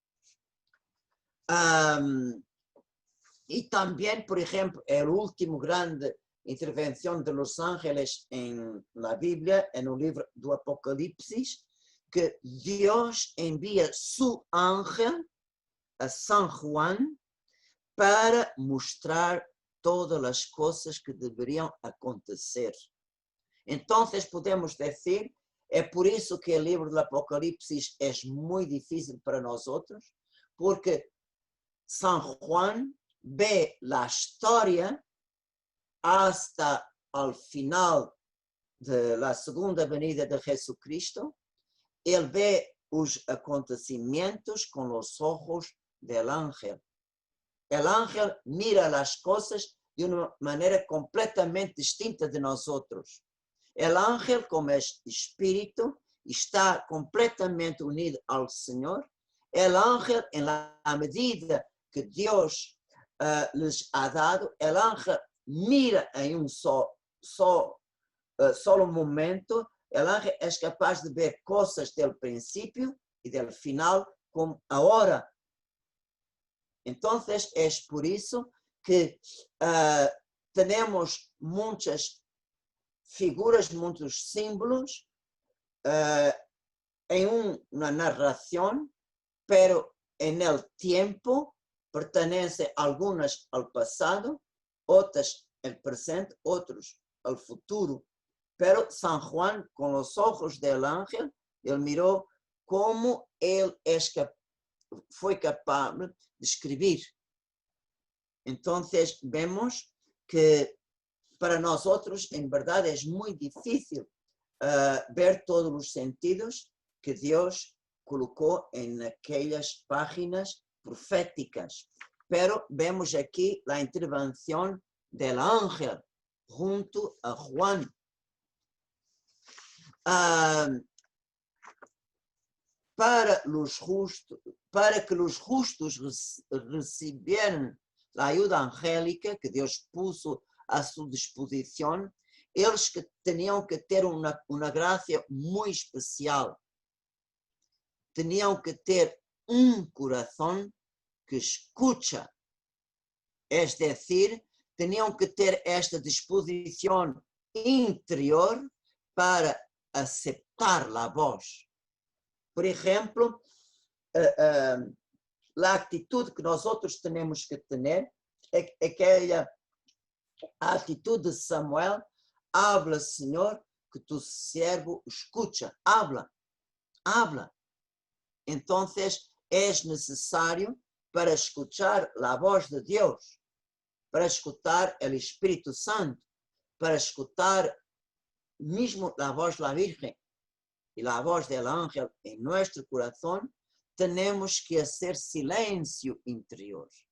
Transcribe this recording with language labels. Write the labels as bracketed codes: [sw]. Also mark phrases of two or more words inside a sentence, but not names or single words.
[es] Y también, por ejemplo, el último grande intervención de los ángeles en la Biblia, en el libro do Apocalipsis, que Dios envía su ángel a San Juan para mostrar [pt] todas as coisas que deveriam acontecer. Então, podemos dizer, é por isso que o livro do Apocalipse é muito difícil para nós outros, porque San Juan vê a história [es] hasta al final [pt] da segunda [es] venida de Jesucristo. [pt] Ele vê os acontecimentos com os olhos [es] del ángel. El ángel mira [pt] as coisas de uma maneira completamente distinta de nós outros. [es] El ángel, [pt] como é espírito, está completamente unido ao Senhor. [es] El ángel, em la medida que [pt] Deus lhes [es] ha dado, el ángel mira em solo momento. El ángel [pt] é capaz de ver coisas do princípio e do final como agora. Então, é por isso que temos muitas figuras, muitos símbolos em uma narração, [es] pero en el tiempo [pt] pertenecem algumas ao passado, outras ao presente, outros ao futuro. [es] Pero San Juan, [pt] com os olhos [es] del ángel, [pt] ele mirou como ele foi capaz de escrever. Então, vemos que para nós outros, em verdade, é muito difícil ver todos os sentidos que Deus colocou em aquelas páginas proféticas. Pero vemos aqui a intervenção [es] del ángel [pt] junto a Juan. Para que os justos recibieran a ajuda angélica que Deus puso a sua disposição, eles que tinham que ter uma graça muito especial. Tinham que ter coração que escuta. É decir, tinham que ter esta disposição interior para aceitar a voz. Por exemplo, a atitude que nós outros temos que ter é aquela atitude de Samuel: habla, Senhor, que tu servo escucha. [es] Habla. [pt] Então, é necessário, para escuchar a voz de Deus, para escutar o Espírito Santo, para escutar mesmo a voz da Virgem e a voz do ángel em nosso coração, temos que fazer silêncio interior.